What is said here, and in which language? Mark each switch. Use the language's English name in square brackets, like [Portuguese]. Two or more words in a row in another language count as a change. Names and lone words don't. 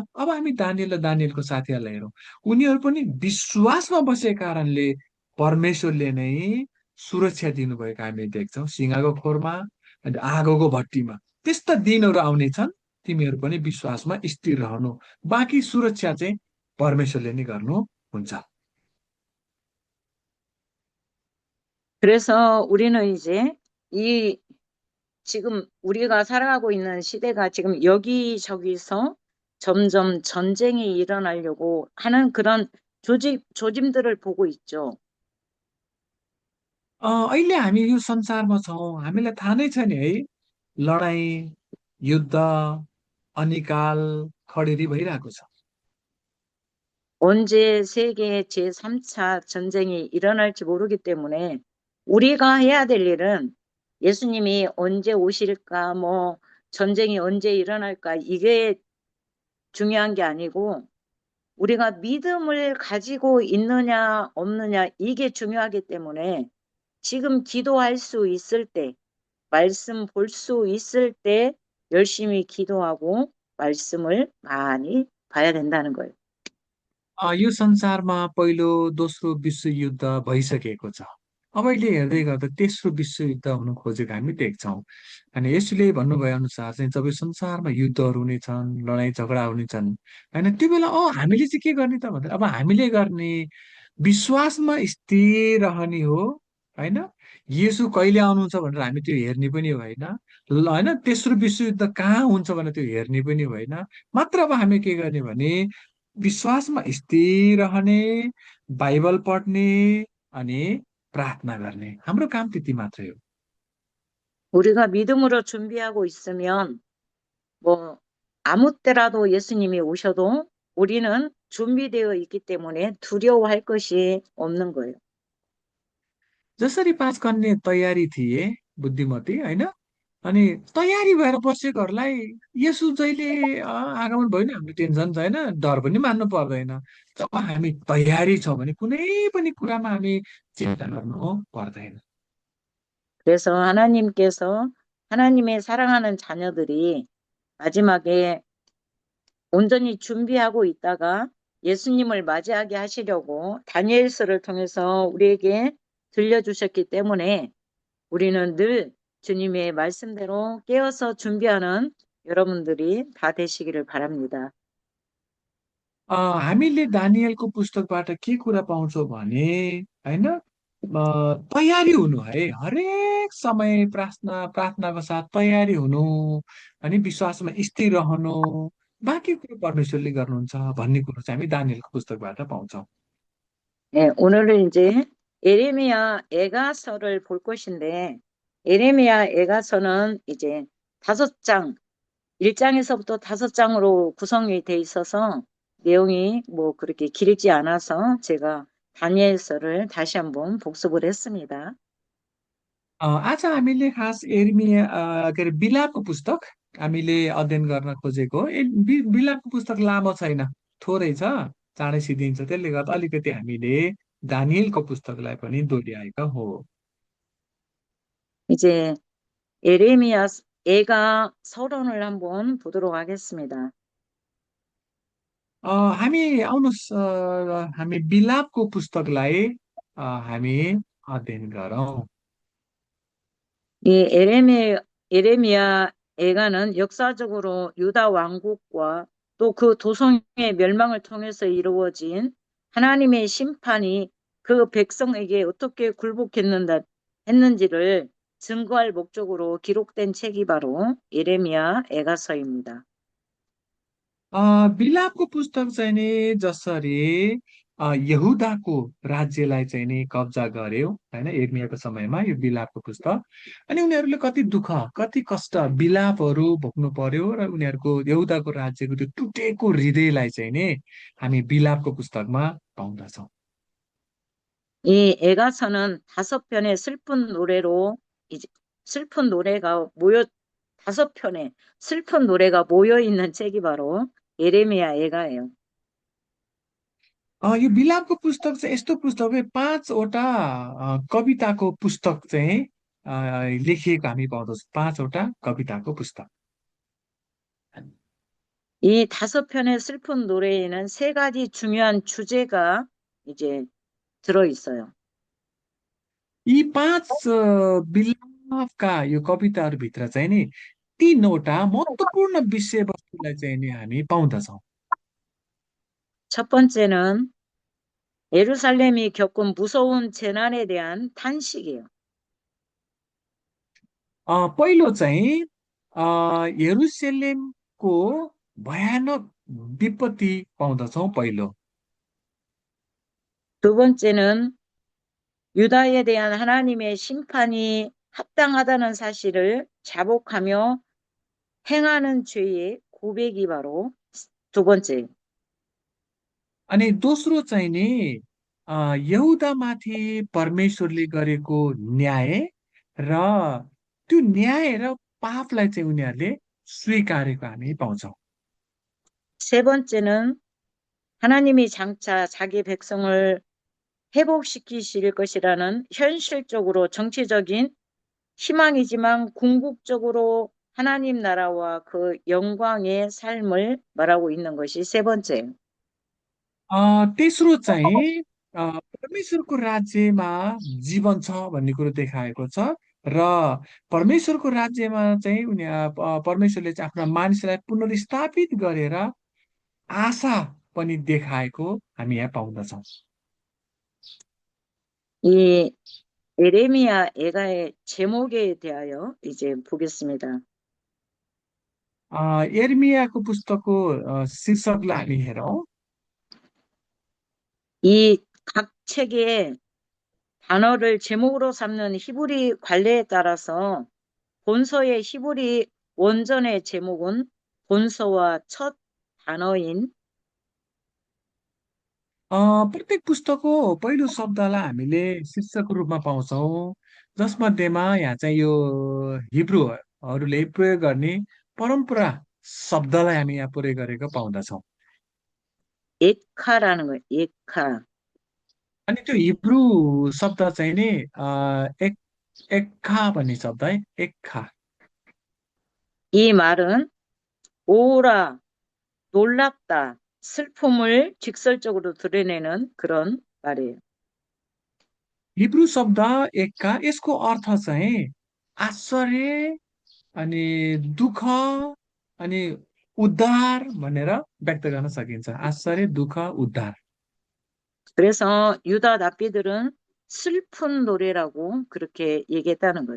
[Nepali] अब हामी दानिएल र दानिएलको साथीहरूलाई हेरौँ, उनीहरू पनि विश्वासमा बसेको कारणले परमेश्वरले नै सुरक्षा दिनुभएको हामी देख्छौँ, सिंहको खोरमा अनि आगोको भट्टीमा। त्यस्ता दिनहरू आउनेछन्, तिमीहरू पनि विश्वासमा स्थिर रहनु, बाँकी सुरक्षा चाहिँ परमेश्वरले नै गर्नुहुन्छ। [Korean] 그래서 우리는 이제 이 지금 우리가 살아가고 있는 시대가 지금 여기저기서 점점 전쟁이 일어나려고 하는 그런 조짐들을 보고 있죠. [Nepali] अहिले हामी यो संसारमा छौँ, हामीलाई थाहा नै छ नि है, लडाईँ, युद्ध, अनिकाल, खडेरी भइरहेको छ। [Korean] 언제 세계 제3차 전쟁이 일어날지 모르기 때문에 우리가 해야 될 일은 예수님이 언제 오실까, 뭐 전쟁이 언제 일어날까 이게 중요한 게 아니고 우리가 믿음을 가지고 있느냐 없느냐 이게 중요하기 때문에 지금 기도할 수 있을 때, 말씀 볼 수 있을 때 열심히 기도하고 말씀을 많이 봐야 된다는 거예요. [Nepali] यो संसारमा पहिलो दोस्रो विश्वयुद्ध भइसकेको छ। अब अहिले हेर्दै गर्दा तेस्रो विश्वयुद्ध हुन खोजेको हामी देख्छौँ। अनि यसले भन्नुभए अनुसार चाहिँ जब यो संसारमा युद्धहरू हुनेछन्, लडाइँ झगडा हुनेछन्, होइन त्यो बेला हामीले चाहिँ के गर्ने त भन्दा अब हामीले गर्ने विश्वासमा स्थिर रहने हो, होइन। येशू कहिले आउनुहुन्छ भनेर हामी त्यो हेर्ने पनि होइन, होइन तेस्रो विश्वयुद्ध कहाँ हुन्छ भनेर त्यो हेर्ने पनि होइन। मात्र अब हामी के गर्ने भने विश्वासमा स्थिर रहने, बाइबल पढ्ने अनि प्रार्थना गर्ने। हाम्रो काम त्यति मात्रै हो। [Korean] 우리가 믿음으로 준비하고 있으면 뭐 아무 때라도 예수님이 오셔도 우리는 준비되어 있기 때문에 두려워할 것이 없는 거예요. [Nepali] जसरी पाँच कन्या तयारी थिए, बुद्धिमती होइन, अनि तयारी भएर बसेकोहरूलाई यसो जहिले आगमन भयो नि हाम्रो टेन्सन छैन, डर पनि मान्नु पर्दैन। जब हामी तयारी छौँ भने कुनै पनि कुरामा हामी चिन्ता गर्नु पर्दैन। [Korean] 그래서 하나님께서 하나님의 사랑하는 자녀들이 마지막에 온전히 준비하고 있다가 예수님을 맞이하게 하시려고 다니엘서를 통해서 우리에게 들려주셨기 때문에 우리는 늘 주님의 말씀대로 깨어서 준비하는 여러분들이 다 되시기를 바랍니다. [Nepali] हामीले दानिएलको पुस्तकबाट के कुरा पाउँछौँ भने, होइन, तयारी हुनु है, हरेक समय प्रार्थना प्रार्थनाको साथ तयारी हुनु, अनि विश्वासमा स्थिर रहनु, बाँकी कुरो परमेश्वरले गर्नुहुन्छ भन्ने कुरो चाहिँ हामी दानिएलको पुस्तकबाट पाउँछौँ। [Korean] 네, 오늘은 이제 에레미야 애가서를 볼 것인데 에레미야 애가서는 이제 5장, 1장에서부터 5장으로 구성이 돼 있어서 내용이 뭐 그렇게 길지 않아서 제가 다니엘서를 다시 한번 복습을 했습니다. [Nepali] आज हामीले खास एर्मिया के अरे बिलापको पुस्तक हामीले अध्ययन गर्न खोजेको हो। बिलापको पुस्तक लामो छैन, थोरै छ, चाँडै सिद्धिन्छ। त्यसले गर्दा अलिकति हामीले दानिएलको पुस्तकलाई पनि दोहोऱ्याएका हो। [Korean] 이제 에레미야 애가 서론을 한번 보도록 하겠습니다. [Nepali] हामी आउनुहोस्, हामी बिलापको पुस्तकलाई हामी अध्ययन गरौँ। [Korean] 이 에레미야 애가는 역사적으로 유다 왕국과 또 그 도성의 멸망을 통해서 이루어진 하나님의 심판이 그 백성에게 어떻게 했는지를 증거할 목적으로 기록된 책이 바로 에레미야 애가서입니다. [Nepali] बिलापको पुस्तक चाहिँ नि जसरी यहुदाको राज्यलाई चाहिँ नि कब्जा गर्यो, होइन, यिर्मयाहको समयमा यो बिलापको पुस्तक, अनि उनीहरूले कति दुःख कति कष्ट बिलापहरू भोग्नु पर्यो, र उनीहरूको यहुदाको राज्यको त्यो टुटेको हृदयलाई चाहिँ नि हामी बिलापको पुस्तकमा पाउँदछौँ। [Korean] 이 애가서는 5편의 슬픈 노래로 이제 슬픈 노래가 모여 5편의 슬픈 노래가 모여 있는 책이 바로 예레미야 애가예요. [Nepali] यो बिलापको पुस्तक चाहिँ यस्तो पुस्तक हो, 5वटा कविताको पुस्तक चाहिँ लेखिएको हामी पाउँदछौँ। 5वटा कविताको पुस्तक। [Korean] 이 5편의 슬픈 노래에는 3가지 중요한 주제가 이제 들어 있어요. [Nepali] यी 5 बिलापका यो कविताहरूभित्र चाहिँ नि 3वटा महत्त्वपूर्ण विषयवस्तुलाई चाहिँ नि हामी पाउँदछौँ। [Korean] 첫 번째는 예루살렘이 겪은 무서운 재난에 대한 탄식이에요. [Nepali] पहिलो चाहिँ यरुशलेमको भयानक विपत्ति पाउँदछौँ पहिलो। [Korean] 두 번째는 유다에 대한 하나님의 심판이 합당하다는 사실을 자복하며 행하는 죄의 고백이 바로 두 번째. [Nepali] अनि दोस्रो चाहिँ नि यहुदामाथि परमेश्वरले गरेको न्याय र त्यो न्याय र पापलाई चाहिँ उनीहरूले स्वीकारेको हामी पाउँछौँ। [Korean] 세 번째는 하나님이 장차 자기 백성을 회복시키실 것이라는 현실적으로 정치적인 희망이지만 궁극적으로 하나님 나라와 그 영광의 삶을 말하고 있는 것이 세 번째예요. [Nepali] तेस्रो चाहिँ परमेश्वरको राज्यमा जीवन छ भन्ने कुरो देखाएको छ र परमेश्वरको राज्यमा चाहिँ परमेश्वरले चाहिँ आफ्ना मानिसलाई पुनर्स्थापित गरेर आशा पनि देखाएको हामी यहाँ पाउँदछौँ। [Korean] 이 에레미야 애가의 제목에 대하여 이제 보겠습니다. [Nepali] एर्मियाको पुस्तकको शीर्षकलाई हामी हेरौँ। [Korean] 이 각 책의 단어를 제목으로 삼는 히브리 관례에 따라서 본서의 히브리 원전의 제목은 본서와 첫 단어인 [Nepali] प्रत्येक पुस्तकको पहिलो शब्दलाई हामीले शीर्षकको रूपमा पाउँछौँ, जसमध्येमा यहाँ चाहिँ यो हिब्रूहरूले प्रयोग गर्ने परम्परा शब्दलाई हामी यहाँ प्रयोग गरेको पाउँदछौँ। [Korean] 에카라는 거예요. 에카. [Nepali] अनि त्यो हिब्रू शब्द चाहिँ नि एक एक्खा भन्ने शब्द है, एक्खा। [Korean] 이 말은 오라, 놀랍다, 슬픔을 직설적으로 드러내는 그런 말이에요. [Nepali] हिब्रू शब्द एक्का यसको अर्थ चाहिँ आश्चर्य अनि दुःख अनि उद्धार भनेर व्यक्त गर्न सकिन्छ। आश्चर्य, दुःख, उद्धार। [Korean] 그래서 유다 랍비들은 슬픈 노래라고 그렇게 얘기했다는 거예요.